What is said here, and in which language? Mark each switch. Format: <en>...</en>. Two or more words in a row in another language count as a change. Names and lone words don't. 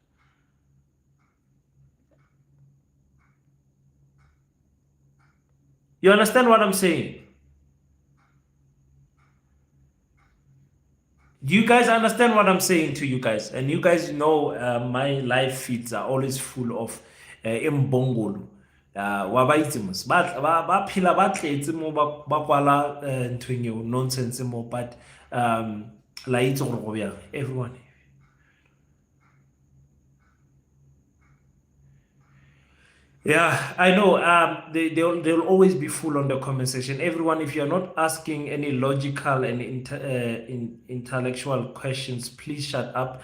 <en>You understand what I'm saying? Do you guys understand what I'm saying to you guys? And you guys know my live feeds are always full of imbongolo.</en> <tn>Wa ba itse mos ba phela ba tletse mo ba kwala ntweng eo nonsense mo, but la itse gore go bjang everyone.</tn> <en>Yeah, I know. They'll always be full on the comment section. Everyone, if you're not asking any logical and intellectual questions, please shut up.</en>